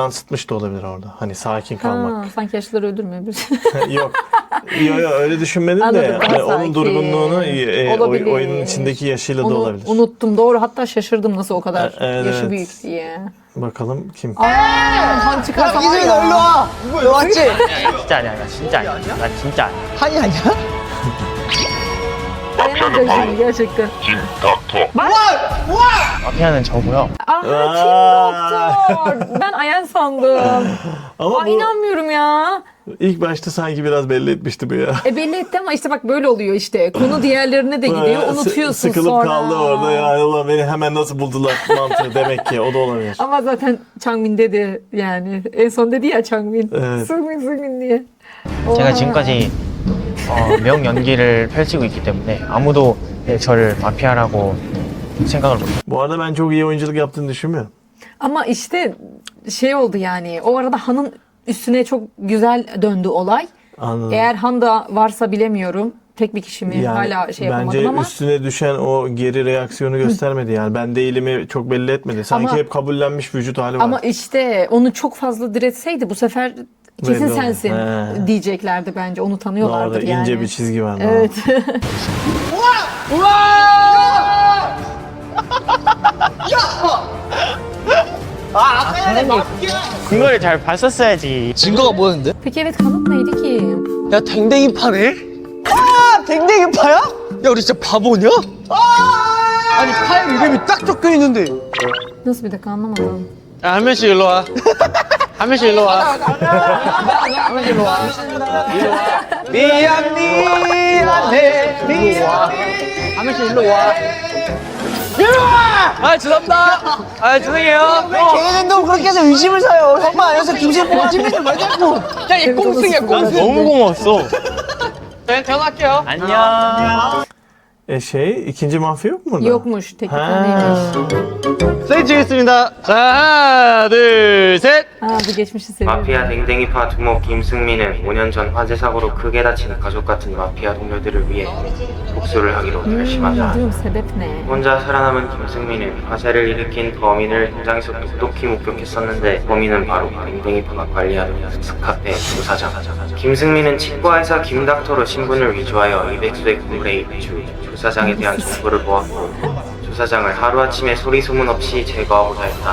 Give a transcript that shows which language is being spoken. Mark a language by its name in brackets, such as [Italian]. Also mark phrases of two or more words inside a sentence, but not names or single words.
[Turkish] yansıtmış da olabilir orada. Hani sakin kalmak. Sanki yaşlıları öldürmüyor bir. Yok. Yok öyle düşünmedim de Anladım, daha hani onun sakin. durgunluğunu Olabilir. oyunun içindeki yaşıyla da Onu olabilir. unuttum. Doğru. Hatta şaşırdım nasıl o kadar Evet. yaşı büyük diye. Bakalım kim? Han çıkarsa var [Korean] 이승민 너 일로 [Turkish] ya. [Korean] 와. 너 맞지? 진짜 아니야. 나 진짜 아니야. 나 진짜 아니야. 한이 아니야? 마피아는 바로 [Turkish] gerçekten. [Korean] 김닥터. 마피아는 저고요. [Turkish] Doktor. Ben Ayan sandım. Ama Aa, bu inanmıyorum ya. ilk başta sanki biraz belli etmişti bu ya. Belli etti ama işte bak böyle oluyor işte. Konu diğerlerine de gidiyor. Unutuyorsun Sıkılıp sonra. kaldı orada ya Allah beni hemen nasıl buldular mantığı demek ki o da olabilir. Ama zaten Changmin dedi yani. En son dedi ya Changmin. Evet. 승민 diye. [Korean] 제가 지금까지 명 연기를 펼치고 있기 때문에 아무도 저를 마피아라고 생각을 못해요. [Turkish] Bu arada ben çok iyi oyunculuk yaptığını düşünmüyorum. Ama işte şey oldu yani. O arada Han'ın üstüne çok güzel döndü olay. Anladım. Eğer Han da varsa bilemiyorum. Tek bir kişi mi hala şey yapamadım bence ama. üstüne düşen o geri reaksiyonu göstermedi yani. Ben değilimi çok belli etmedi. Sanki Ama- hep kabullenmiş vücut hali var. Ama işte onu çok fazla diretseydi bu sefer kesin Belli oldu. sensin He. diyeceklerdi bence. Onu tanıyorlardır Orada yani. ince bir çizgi var. Evet. [Korean] 증거를 잘 봤었어야지. 증거가 뭐였는데? [Turkish] Peki evet kanıt neydi ki? [Korean] 야 댕댕이 파네? 댕댕이 파야? 야 우리 진짜 바보냐? 아니 파에 이름이 딱 적혀 있는데. [Turkish] Nasıl bir dakika anlamadım. [Korean] 야, 한 명씩 일로 와. 한 명씩 일로 와. 미안해. 한 명씩 일로 와. 아, 죄송합니다. 아, 죄송해요. 걔네도 그렇게 해서 의심을 사요. 형만 아니어서 김세포가 찜질을 말자고. 야, 얘 꽁승이야, 꽁승. 너무 고마웠어. 저희 전화할게요. 안녕. [Turkish] İkinci mafya yok mu burada? Yokmuş. Tek bir taneymiş. [Korean] 사진 찍겠습니다. 자, 하나, 둘, 셋. [Turkish] Ha bu geçmişi seviyorum. [Korean] 마피아 댕댕이파 두목 김승민은 5년 전 화재 사고로 크게 다친 가족 같은 마피아 동료들을 위해 복수를 하기로 결심한다. [Turkish] Diyorum sebep ne? [Korean] 혼자 살아남은 김승민은 화재를 일으킨 범인을 현장에서 똑똑히 목격했었는데 범인은 바로 댕댕이파가 관리하는 스카페 조사장. 김승민은 치과의사 김닥터로 신분을 위조하여 이백수의 건물에 입주. 조사장에 대한 정보를 모았고 조사장을 하루아침에 소리소문 없이 제거하고자 했다.